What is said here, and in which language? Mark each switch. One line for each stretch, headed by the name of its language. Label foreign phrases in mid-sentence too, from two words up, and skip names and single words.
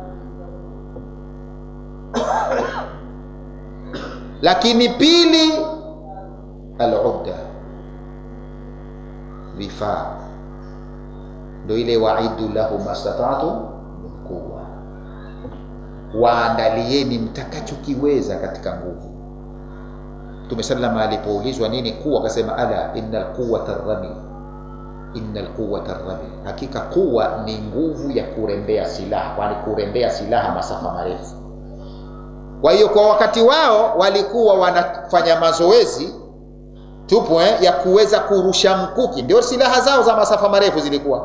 Swahili: Lakini pili, al-udda, vifaa. Ndio ile
Arabic: وأعدوا لهم ما استطعتم من قوة,
Swahili: waandalieni mtakachokiweza katika nguvu. Mtume sallama alipoulizwa nini kuwa, akasema
Arabic: ألا إن القوة الرمي، إن القوة الرمي,
Swahili: hakika kuwa ni nguvu ya kurembea silaha, kwani kurembea silaha masafa marefu. Kwa hiyo kwa wakati wao walikuwa wanafanya mazoezi tupo ya kuweza kurusha mkuki, ndio silaha zao za masafa marefu zilikuwa.